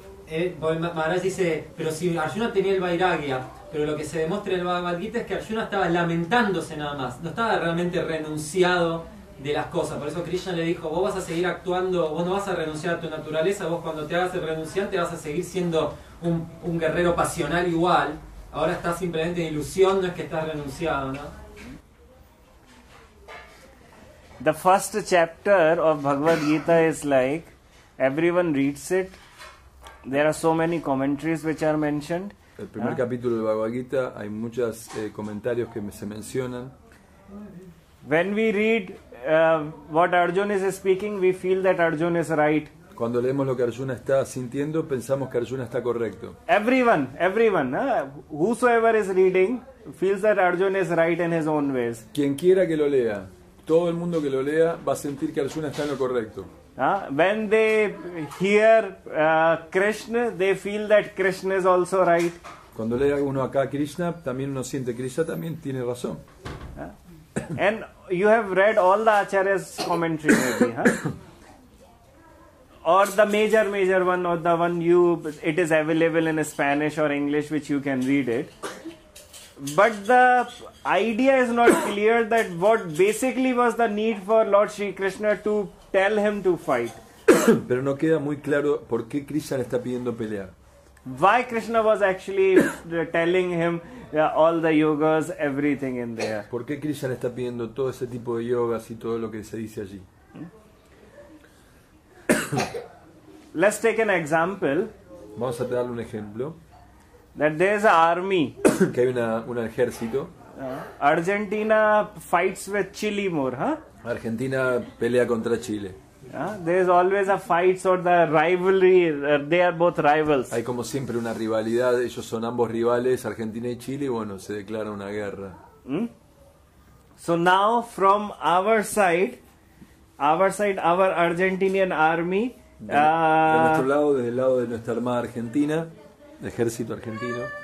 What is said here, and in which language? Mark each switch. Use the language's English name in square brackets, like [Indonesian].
[Spanish] Maharaj dice, pero si Arjuna tenía el vairagya, pero lo que se demuestra en el Bhagavad Gita es que Arjuna estaba lamentándose nada más, no estaba realmente renunciado de las cosas. Por eso Krishna le dijo, vos vas a seguir actuando, vos no vas a renunciar a tu naturaleza, vos cuando te hagas el renunciante vas a seguir siendo un guerrero pasional igual. Ahora estás simplemente en ilusión, no es que estás renunciado, ¿no? [English] The first chapter of Bhagavad Gita is like, everyone reads it. There are so many commentaries which are mentioned. [Spanish] El primer capítulo del Bhagavad Gita hay muchos comentarios que se mencionan. [English] When we read what Arjuna is speaking, we feel that Arjuna is right. [Spanish] Cuando leemos lo que Arjuna está sintiendo, pensamos que Arjuna está correcto. [English] Everyone, whosoever is reading feels that Arjuna is right in his own ways. [Spanish] Quien quiera que lo lea, todo el mundo que lo lea va a sentir que Arjuna está en lo correcto. [English] When they hear Krishna, they feel that Krishna is also right. [Spanish] Cuando lee uno acá a Krishna, también uno siente que Krishna también tiene razón. [English] And you have read all the Acharya's commentary maybe, or the major one, or the one it is available in Spanish or English which you can read it. But the idea is not clear that what basically was the need for Lord Shri Krishna to tell him to fight. [Spanish] Pero no queda muy claro por qué Krishna le está pidiendo pelear. [English] Why Krishna was actually telling him all the yogas, everything in there. [Spanish] ¿Por qué Krishna le está pidiendo todo ese tipo de yogas y todo lo que se dice allí? [English] Let's take an example [Spanish] Vamos a darle un ejemplo. [English] that there is an army. [Spanish] Que hay un ejército. [English] Argentina fights with Chile more, huh? [Spanish] Argentina pelea contra Chile. [English] There is always a fight or the rivalry. They are both rivals. [Spanish] Hay como siempre una rivalidad. Ellos son ambos rivales, Argentina y Chile. Y bueno, se declara una guerra. So now from our side, our Argentinian army. De nuestro lado, desde el lado de nuestra armada argentina, ejército argentino.